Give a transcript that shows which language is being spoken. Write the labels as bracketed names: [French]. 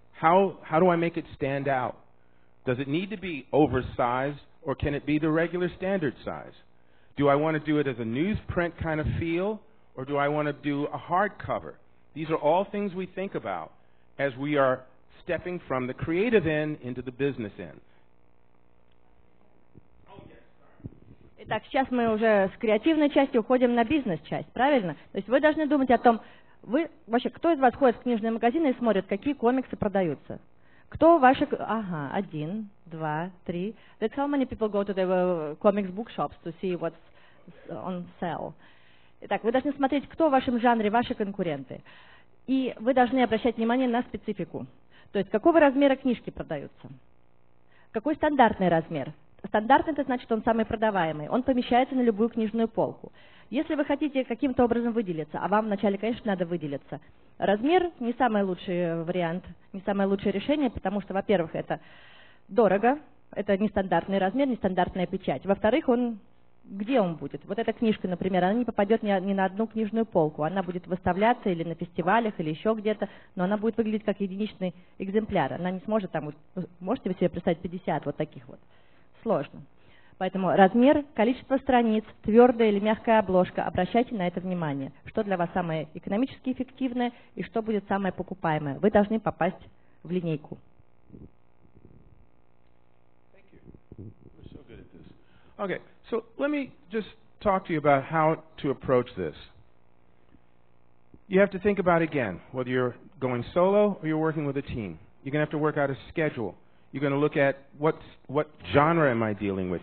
[English] How do I make it stand out? Does it need to be oversized, or can it be the regular standard size? Do I want to do it as a newsprint kind of feel, or do I want to do a hardcover? These are all things we think about as we are stepping from the creative end into the business end. [Russian] Итак, сейчас мы уже с креативной части уходим на бизнес-часть, правильно? То есть вы должны думать о том, вообще, кто из вас ходит в книжные магазины и смотрит, какие комиксы продаются? Кто ваши... Ага, 1, 2, 3. That's how many people go to the comics bookshops to see what's on sale. Итак, вы должны смотреть, кто в вашем жанре ваши конкуренты. И вы должны обращать внимание на специфику. То есть, какого размера книжки продаются? Какой стандартный размер? Стандартный – это значит, он самый продаваемый. Он помещается на любую книжную полку. Если вы хотите каким-то образом выделиться, а вам вначале, конечно, надо выделиться, размер – не самый лучший вариант, не самое лучшее решение, потому что, во-первых, это дорого, это нестандартный размер, нестандартная печать. Во-вторых, где он будет? Вот эта книжка, например, она не попадет ни на одну книжную полку. Она будет выставляться или на фестивалях, или еще где-то, но она будет выглядеть как единичный экземпляр. Она не сможет там, можете вы себе представить 50 вот таких вот сложно. Поэтому размер, количество страниц, твердая или мягкая обложка, обращайте на это внимание. Что для вас самое экономически эффективное и что будет самое покупаемое. Вы должны попасть в линейку. [English] Okay, so let me just talk to you about how to approach this. You have to think about, again, whether you're going solo or you're working with a team. You're going to have to work out a schedule. You're going to look at what genre am I dealing with.